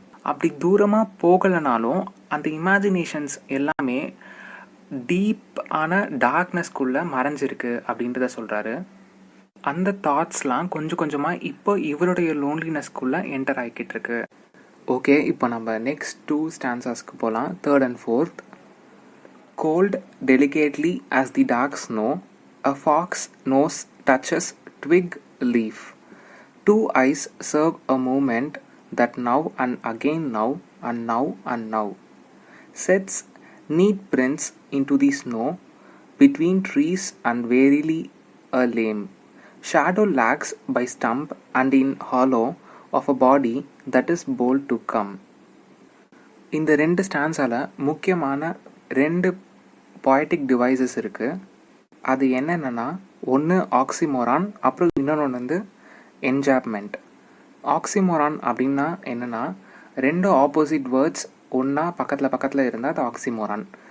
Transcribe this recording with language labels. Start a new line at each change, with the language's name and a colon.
Tamil: அப்படி தூரமாக போகலைனாலும் அந்த இமேஜினேஷன்ஸ் எல்லாமே டீப் ஆன டார்க்னஸ்குள்ளே மறைஞ்சிருக்கு அப்படின்றத சொல்கிறாரு. அந்த தாட்ஸ்லாம் கொஞ்சம் கொஞ்சமாக இப்போ இவருடைய லோன்லினஸ்குள்ளே என்டர் ஆகிக்கிட்டு இருக்கு. ஓகே, இப்போ நம்ம நெக்ஸ்ட் 2 ஸ்டான்சாஸ்க்கு போகலாம்.
English: 3rd and 4th. Cold delicately as the dark snow, a fox nose touches twig leaf. 2 eyes serve a movement that now and again, now and now and now, sets neat prints into the snow between trees and warily a lame shadow lags by stump and in hollow of a body that is bold to come.
Tamil: இந்த 2 ஸ்டான்ஸால் முக்கியமான 2 poetic devices இருக்குது. அது என்னென்னா, ஒன்று oxymoron, அப்புறம் இன்னொன்று என்ஜாப்மெண்ட். Oxymoron அப்படின்னா என்னென்னா, 2 ஆப்போசிட் வேர்ட்ஸ் ஒன்றா பக்கத்தில் பக்கத்தில் இருந்தால் அது ஆக்சிமோரான்.